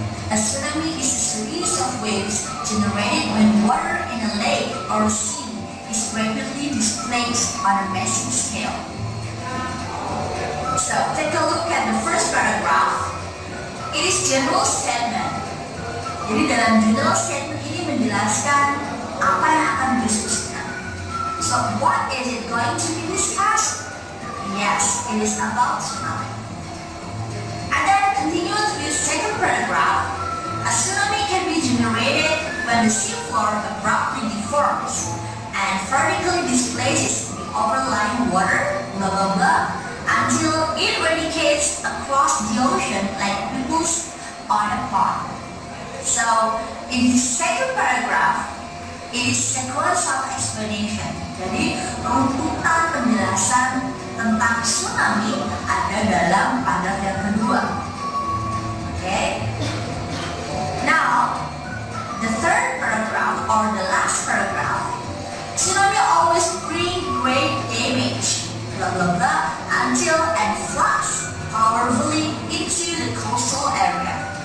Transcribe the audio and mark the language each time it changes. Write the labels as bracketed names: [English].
[English] A tsunami is a series of waves generated when water in a lake or sea is rapidly displaced on a massive scale. So, take a look at the first paragraph. It is general statement. [Indonesian] Jadi dalam general statement ini menjelaskan apa yang akan didiskusikan. [English] So, what is it going to be discussed? Yes, it is about tsunami. And then continue to the second paragraph. A tsunami can be generated when the seafloor abruptly deforms and vertically displaces the overlying water, blah blah blah, until it radiates across the ocean like ripples on a pond. So, in the second paragraph, it is sequence of explanation. [Indonesian] Jadi, runtutan penjelasan tentang tsunami ada dalam paragraf yang kedua. [English] Okay? Now, the third paragraph or the last paragraph, tsunami always bring great damage, blah blah blah, until and floods powerfully into the coastal area.